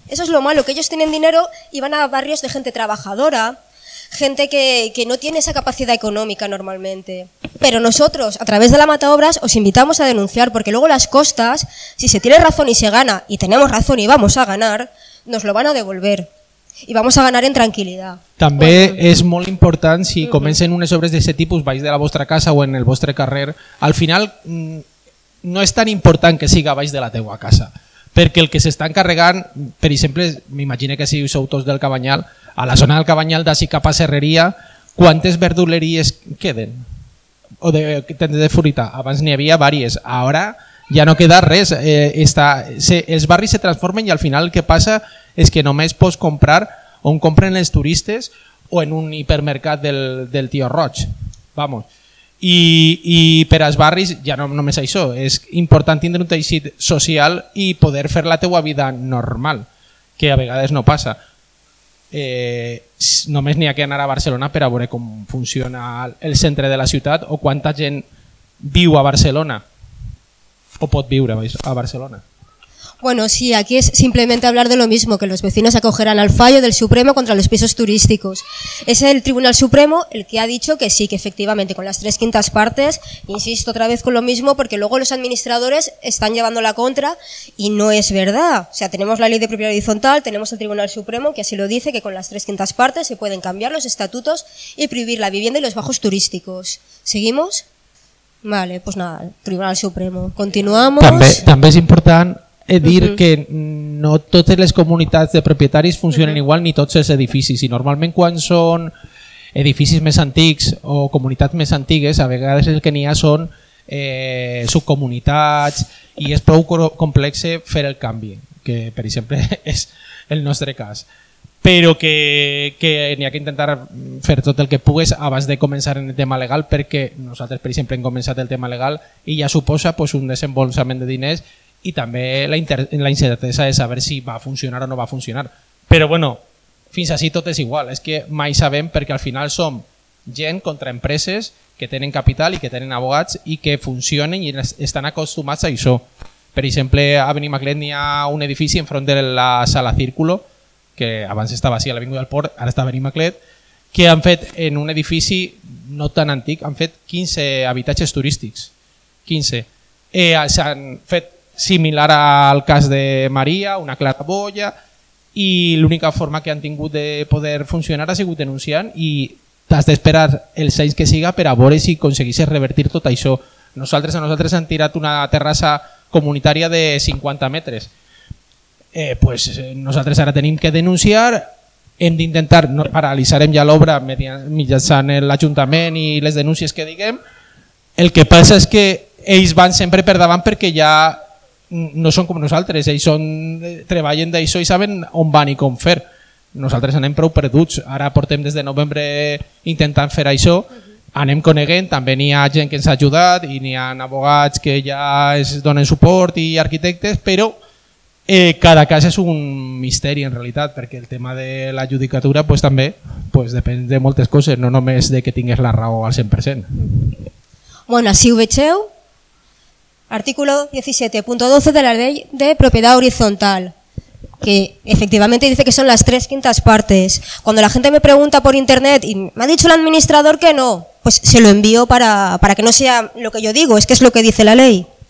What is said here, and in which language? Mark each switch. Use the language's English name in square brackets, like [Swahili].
[Spanish] Eso es lo malo, que ellos tienen dinero y van a barrios de gente trabajadora, gente que no tiene esa capacidad económica normalmente. Pero nosotros, a través de la Mataobras, os invitamos a denunciar, porque luego las costas, si se tiene razón y se gana, y tenemos razón y vamos a ganar, nos lo van a devolver. Y vamos a ganar en tranquilidad. [Catalan] També és molt important, si comencen unes obres d'aquest tipus, baix de la vostra casa o en el vostre carrer, al final no és tan important que siga baix de la teua casa. Perquè el que s'està encarregant, per exemple, m'imagino que si sou tots del Cabanyal, a la zona del Cabanyal d'ací cap a Serreria, quantes verduleries queden? O de tendes de fruita? Abans n'hi havia diverses, ara ja no queda res. Els barris se transformen i al final el que passa és que només pots comprar on compren els turistes o en un hipermercat del Tio Roig. [Spanish] Vamos. [Catalan] I per als barris ja no només això, és important tindre un teixit social i poder fer la teua vida normal, que a vegades no passa. Només n'hi ha que anar a Barcelona per a veure com funciona el centre de la ciutat o quanta gent viu a Barcelona o pot viure a Barcelona. [Spanish] Bueno, sí, aquí es simplemente hablar de lo mismo, que los vecinos acogerán al fallo del Supremo contra los pisos turísticos. Es el Tribunal Supremo el que ha dicho que sí, que efectivamente, con las 3/5 partes, insisto otra vez con lo mismo, porque luego los administradores están llevando la contra y no es verdad. O sea, tenemos la ley de propiedad horizontal, tenemos el Tribunal Supremo que así lo dice, que con las 3/5 partes se pueden cambiar los estatutos y prohibir la vivienda y los bajos turísticos. ¿Seguimos? Vale, pues nada, Tribunal Supremo. Continuamos. También es importante [Catalan] dir que no totes les comunitats de propietaris funcionen igual ni tots els edificis, i normalment quan són edificis més antics o comunitats més antigues, a vegades el que n'hi ha són subcomunitats i és prou complex fer el canvi, que per exemple és el nostre cas, però que n'hi ha que intentar fer tot el que pugues abans de començar en el tema legal, perquè nosaltres per exemple hem començat el tema legal i ja suposa pues, un desembolsament de diners [Spanish] y también la incerteza de saber si va a funcionar [Catalan] o no va a funcionar. [Spanish] Pero bueno, fins así todo es igual, es que [Catalan] mai sabem, [Spanish] porque al final son gent contra empresas que tienen capital y que tienen abogados y que funcionen y están acostumbrados a eso. Por ejemplo, a Avenida Maclet [Catalan] hi ha [Spanish] un edificio enfrente de la Sala Círculo, que [Catalan] abans [Spanish] estaba así a la Avinguda del Port, ahora está Avenida Maclet, que han fet en un edificio no tan antic, [Catalan] han fet 15 habitatges turístics. 15. S'han fet similar al cas de Maria, una claraboya, i l'única forma que han tingut de poder funcionar ha sigut denunciant, i t'has d'esperar els anys que siga per a veure si aconseguissis revertir tot això. A nosaltres han tirat una terrassa comunitària de 50 metres. Pues nosaltres ara tenim que denunciar, hem d'intentar, no, paralitzarem ja l'obra mitjançant l'Ajuntament i les denúncies que diguem. El que passa és que ells van sempre per davant perquè ja no són com nosaltres, ells són, treballen d'això i saben on van i com fer. Nosaltres anem prou perduts, ara portem des de novembre intentant fer això, anem coneguent, també n'hi ha gent que ens ha ajudat i n'hi ha advocats que ja es donen suport i arquitectes, però cada cas és un misteri en realitat, perquè el tema de la judicatura pues, també pues, depèn de moltes coses, no només de que tingues la raó al 100%. Bueno, així ho vegeu. [Spanish] Artículo 17.12 de la ley de propiedad horizontal, que efectivamente dice que son las 3/5 partes. Cuando la gente me pregunta por internet y me ha dicho el administrador que no, pues se lo envío para que no sea lo que yo digo, es que es lo que dice la ley.